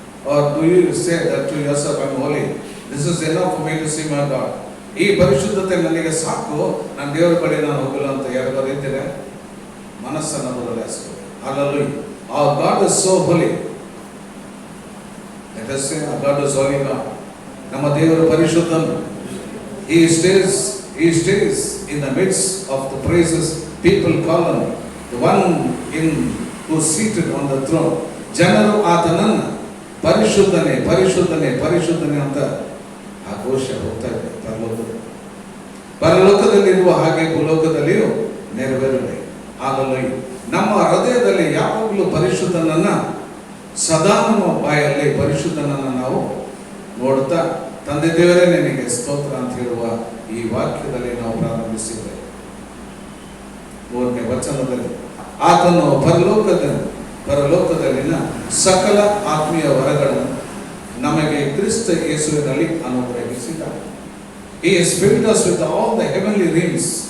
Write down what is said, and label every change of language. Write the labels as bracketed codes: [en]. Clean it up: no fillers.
[en] Or do you say that to yourself, I'm holy, this is enough for me to see my God? [kn] ಈ ಪರಿಶುದ್ಧತೆ ನನಗೆ ಸಾಕು, ನಾನು ದೇವರ ಬಳಿ ನಾನು ಹೋಗಲ್ಲ ಅಂತ ಯಾರಿಗಾದ್ರೂ ಇದ್ದರೆ ಮನಸ್ಸನ್ನು ಬದಲಾಯಿಸಬೇಕು. [en] Hallelujah. Our God is so holy. Let us say our God is holy God. [kn] ನಮ್ಮ ದೇವರು ಪರಿಶುದ್ಧನು. [en] He stays in the midst of the praises. People call him the one who is seated on the throne. [kn] ಜನರು ಆತನನ್ನು ಪರಿಶುದ್ಧನೇ ಪರಿಶುದ್ಧನೇ ಪರಿಶುದ್ಧನೇ ಅಂತ ಆ ಘೋಷ ಹೋಗ್ತಾ ಇದೆ. ಪರಲೋಕದಲ್ಲಿರುವ ಹಾಗೆ ಭೂಲೋಕದಲ್ಲಿಯೂ ನೆರವೇರಲಿ. ಹಾಲೆಲೂಯಾ. ನಮ್ಮ ಹೃದಯದಲ್ಲಿ ಯಾವಾಗಲೂ ಪರಿಶುದ್ಧನನ್ನ, ಸದಾ ನಮ್ಮ ಬಾಯಲ್ಲಿ ಪರಿಶುದ್ಧನನ್ನು ನಾವು ನೋಡ್ತಾ, ತಂದೆ ದೇವರೇ ನಿನಗೆ ಸ್ತೋತ್ರ ಅಂತ ಹೇಳುವ ಈ ವಾಕ್ಯದಲ್ಲಿ ನಾವು ಪ್ರಾರಂಭಿಸಿದ್ದೇವೆ. 3ನೇ ವಚನದಲ್ಲಿ ಆತನು ಪರಲೋಕದಲ್ಲಿನ ಸಕಲ ಆತ್ಮೀಯ ವರಗಳನ್ನು ನಮಗೆ ಕ್ರಿಸ್ತ ಯೇಸುವಿನಲ್ಲಿ ಅನುಗ್ರಹಿಸಿದ್ದಾನೆ. [en] He has filled us with all the heavenly realms.